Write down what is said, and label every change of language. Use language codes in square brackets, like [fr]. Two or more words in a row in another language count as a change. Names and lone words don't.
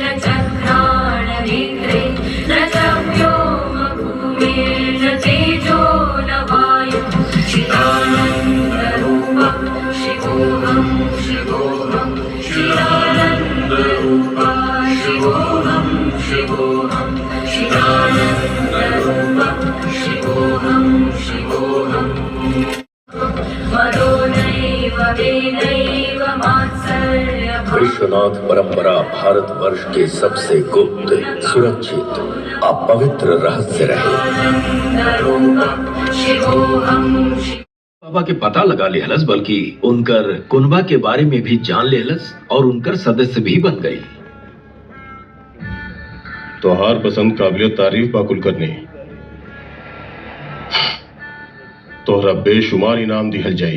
[sa] च घ्राणनेत्रे न च व्योमभूमे न तेजो न वायुः चिदानन्दरूपं शिवोऽहं शिवोऽहं चिदानन्दरूपा शिवोऽहं शिवोऽहं चिदानन्दरूपं शिवोऽहं शिवोऽहम् [bho] विश्वनाथ परंपरा भारतवर्ष के सबसे गुप्त, सुरक्षित और पवित्र रहस्य रहे। बाबा के पता लगा लेहलस, बल्कि उनकर कुनबा के बारे में भी जान लेहलस और उनकर सदस्य भी बन गई। तोहार पसंद काबिलियत तारीफ बाकुल करनी, तोहरा बेशुमार इनाम दिहल जाई।